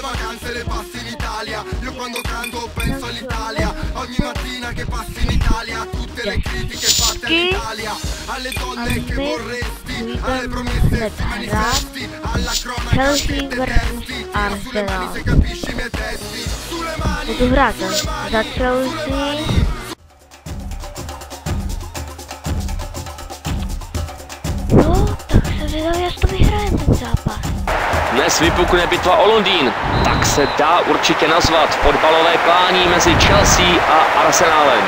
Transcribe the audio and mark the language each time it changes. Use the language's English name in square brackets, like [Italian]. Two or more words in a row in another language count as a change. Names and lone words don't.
[Italian] vacanze le passi in Italia. Io quando canto penso all'Italia. Ogni mattina che passi in Italia. Tutte le critiche fatte all'Italia. Alle donne che vorresti, alle promesse si manifesti, alla cronaca che detesti. Tira sulle mani se capisci i miei testi. Sulle mani, [Czech] budu hrát za Chelsea. No, tak se zvědavě, až to vyhrajeme ten zápas. Dnes vypukne bitva o Londýn, tak se dá určitě nazvat fotbalové klání mezi Chelsea a Arsenálem.